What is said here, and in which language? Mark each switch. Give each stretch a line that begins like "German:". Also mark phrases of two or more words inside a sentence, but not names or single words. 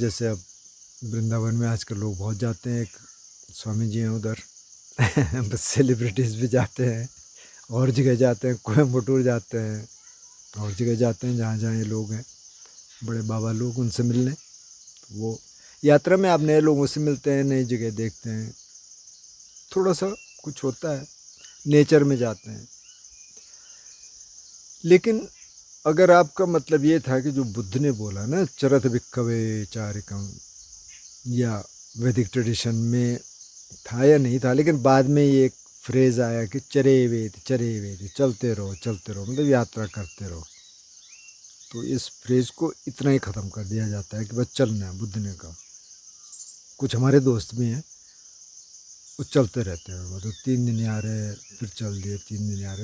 Hindi: जैसे अब वृंदावन में आजकल लोग बहुत जाते हैं, एक स्वामी जी हैं उधर बस सेलिब्रिटीज़ भी जाते हैं, और जगह जाते हैं, कोयम्बटूर जाते हैं, और जगह जाते हैं जहाँ जहाँ ये लोग हैं बड़े बाबा लोग, उनसे मिलने। तो वो यात्रा में आप नए लोगों से मिलते हैं, नई जगह देखते हैं, थोड़ा सा कुछ होता है, नेचर में जाते हैं। लेकिन अगर आपका मतलब ये था कि जो बुद्ध ने बोला ना,
Pali: चरत भिक्खवे चारिकम,
Hindi: या वैदिक ट्रेडिशन में था या नहीं था, लेकिन बाद में ये एक फ्रेज़ आया कि
Sanskrit: चरे वेद,
Hindi: चलते रहो, मतलब यात्रा करते रहो। तो इस फ्रेज़ को इतना ही ख़त्म कर दिया जाता है कि बस चलना है। बुद्ध ने कहा, कुछ हमारे दोस्त भी हैं, वो चलते रहते हैं, मतलब 3 दिन आ रहे, फिर चल दिए, 3 दिन आ रहे।